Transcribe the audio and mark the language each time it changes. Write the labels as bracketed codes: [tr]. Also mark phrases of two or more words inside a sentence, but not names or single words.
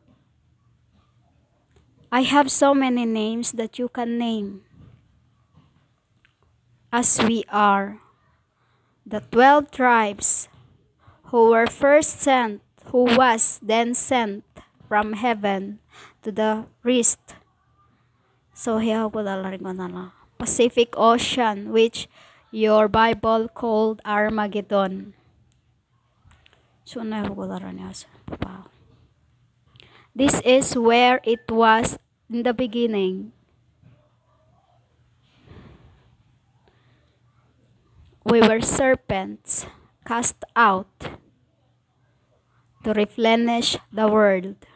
[en] I have so many names that you can name. As we are the 12 tribes who were first sent, who was then sent from heaven to the east. So here ko na Pacific Ocean, which your Bible called Armageddon. So na ko This is where it was in the beginning. We were serpents cast out to replenish the world.